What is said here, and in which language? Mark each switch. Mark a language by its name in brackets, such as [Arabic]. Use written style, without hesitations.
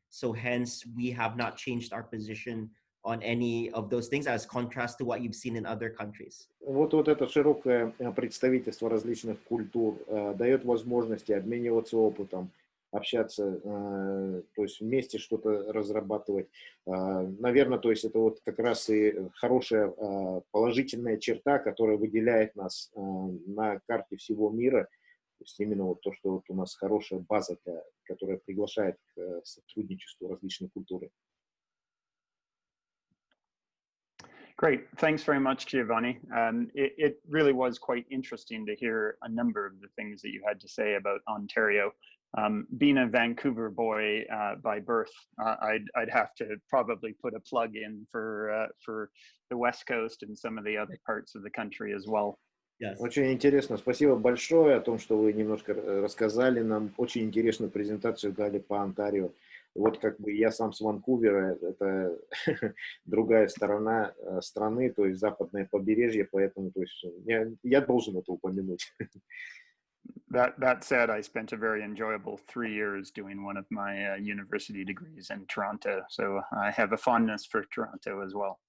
[English] So hence, we have not changed our position on any of those things as contrast to what you've seen in other countries. [Russian] Вот это широкое представительство различных культур дает возможности обмениваться опытом, общаться, то есть вместе что-то разрабатывать. Наверное, то есть это вот как раз и хорошая положительная черта, которая выделяет нас на карте всего мира. То есть именно вот то, что вот у нас хорошая база, которая приглашает к сотрудничеству различных культур. [English] Great, thanks very much, Giovanni. It really was quite interesting to hear a number of the things that you had to say about Ontario. Being a Vancouver boy by birth, I'd have to probably put a plug in for the West Coast and some of the other parts of the country as well. Yes. [Russian] Очень интересно. Спасибо большое о том, что вы немножко рассказали нам. Очень интересную презентацию дали по Онтарио. Вот как бы я сам с Ванкувера, это другая сторона страны, то есть западное побережье, поэтому то есть, я должен это упомянуть. [English] That said, I spent a very enjoyable 3 years doing one of my university degrees in Toronto, so I have a fondness for Toronto as well.